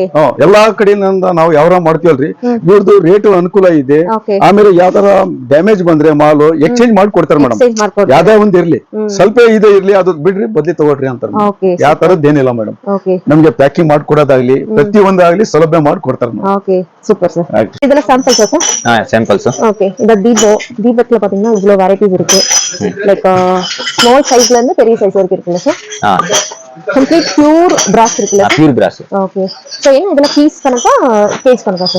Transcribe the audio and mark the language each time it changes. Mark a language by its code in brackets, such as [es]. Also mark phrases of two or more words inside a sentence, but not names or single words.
[kn] ಎಲ್ಲಾ ಕಡೆಯಿಂದ ನಾವು ಯಾವ್ರ ಮಾಡ್ತೀವಲ್ರಿ, ಇವ್ರದ್ದು ರೇಟ್ ಅನುಕೂಲ ಇದೆ. ಓಕೆ ಆಮೇಲೆ ಯಾವ ತರ ಡ್ಯಾಮೇಜ್ ಬಂದ್ರೆ ಮಾಲು ಎಕ್ಸ್ಚೇಂಜ್ ಮಾಡಿ ಕೊಡ್ತಾರೆ ಮೇಡಮ್. ಎಕ್ಸ್ಚೇಂಜ್ ಮಾಡ್ಕೊಡ್ತೀರಾ? ಯಾವ್ದೇ ಒಂದ್ ಇರ್ಲಿ, ಸ್ವಲ್ಪ ಇದೆ ಇರ್ಲಿ, ಅದು ಬಿಡ್ರಿ ಬದ್ಲಿ ತಗೊಳ್ರಿ ಅಂತಾರೆ. ಓಕೆ ಯಾವ ತರದ್ದೇನಿಲ್ಲ ಮೇಡಮ್. ಓಕೆ ನಮ್ಗೆ ಪ್ಯಾಕಿಂಗ್ ಮಾಡ್ಕೊಡೋದಾಗ್ಲಿ, ಪ್ರತಿಯೊಂದಾಗ್ಲಿ ಸೌಲಭ್ಯ ಮಾಡ್ಕೊಡ್ತಾರೆ. [en] okay super [ta] சார். இதெல்லாம் சாம்பிள்ஸ் சார்? சாம்பிள்ஸ். ஓகே இந்த தீபத்துல பாத்தீங்கன்னா இவ்வளவு வெரைட்டிஸ் இருக்கு. [en] like small [ta] சைஸ்ல இருந்து பெரிய சைஸ் வரைக்கும் இருக்குல்ல சார்? [en] complete pure brass [ta] இருக்குல்ல? [en] pure brass. [ta] ஓகே சோ என்ன இதெல்லாம் பீஸ் கணக்கா கேஜ் கணக்கா சார்?